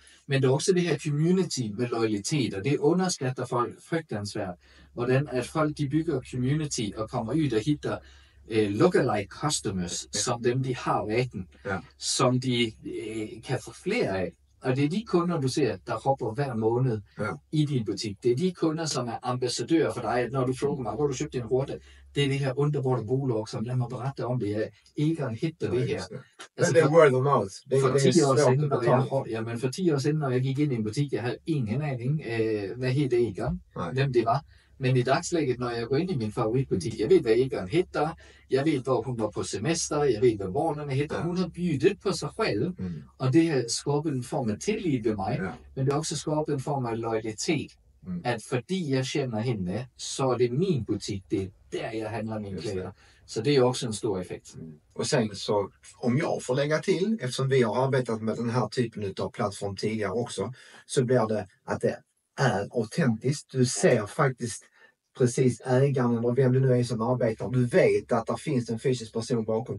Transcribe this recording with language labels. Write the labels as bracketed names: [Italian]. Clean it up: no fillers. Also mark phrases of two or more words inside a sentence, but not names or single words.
[Danish] Men det er også det her community med loyalitet, og det underskatter folk frygtansvært, hvordan at folk de bygger community og kommer ud og hitter [English] lookalike customers, [Danish] som dem de har retten, som de kan få flere af. Og det er de kunder, du ser, der hopper hver måned i din butik. Det er de kunder, som er ambassadører for dig. Når du frågar mig, hvor du købte en horte, det er det her underborde bolag, som lad mig berette om det. Jeg ikke hitter det her. Altså, det er [English] word of mouth. [Danish] For 10 år siden, for 10 år siden, når jeg gik ind i en butik, jeg havde ingen aning, hvad hed det Egon, hvem det var. Men i dagslæget, når jeg går ind i min favoritbutik, jeg ved, hvad Egon hedder, jeg ved, hvor hun var på semester, jeg ved, hvad vornerne hedder. Hun har bydet på sig selv, og det har skabt en form af tillid ved mig, men det har også skabt en form af loyalitet. At fordi jeg kender hende, så er det min butik, det er der, jeg handler mine kläder. [Swedish] Så det är också en stor effekt. Och sen så, om jag får lägga till, eftersom vi har arbetat med den här typen av plattform tidigare också, så blir det att det är autentiskt. Du ser faktiskt precis ägaren eller vem det nu är som arbetar. Du vet att det finns en fysisk person bakom.